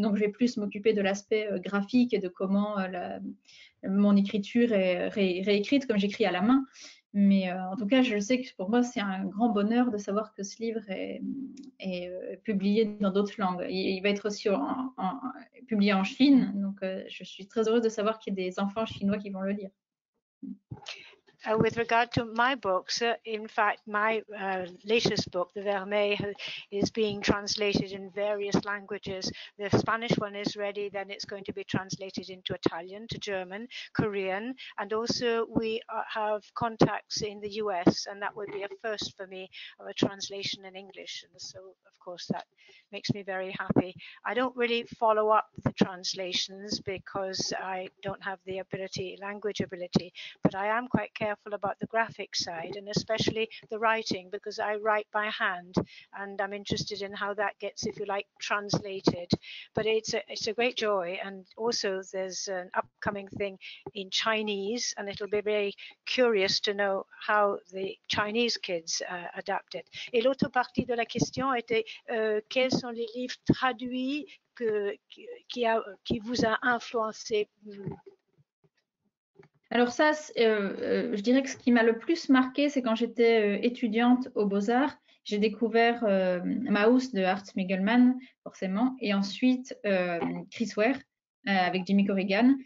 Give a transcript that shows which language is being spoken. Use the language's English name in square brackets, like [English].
[French] Donc, je vais plus m'occuper de l'aspect graphique et de comment mon écriture est réécrite, comme j'écris à la main. Mais en tout cas, je sais que pour moi, c'est un grand bonheur de savoir que ce livre est publié dans d'autres langues. Il va être aussi publié en Chine. Donc, je suis très heureuse de savoir qu'il y a des enfants chinois qui vont le lire. [English] with regard to my books, in fact, my latest book, The Vermeil, is being translated in various languages. The Spanish one is ready, then it's going to be translated into Italian, to German, Korean, and also we have contacts in the US, and that would be a first for me of a translation in English. And so, of course, that makes me very happy. I don't really follow up the translations because I don't have the language ability, but I am quite careful about the graphic side and especially the writing, because I write by hand and I'm interested in how that gets, if you like, translated. But it's a great joy. And also there's an upcoming thing in Chinese, and it'll be very curious to know how the Chinese kids adapt it. [French] Et l'autre partie de la question était quels sont les livres traduits qui vous a influencé? Alors ça, je dirais que ce qui m'a le plus marqué, c'est quand j'étais étudiante aux Beaux-Arts, j'ai découvert Maus de Art Spiegelman, forcément, et ensuite Chris Ware avec Jimmy Corrigan.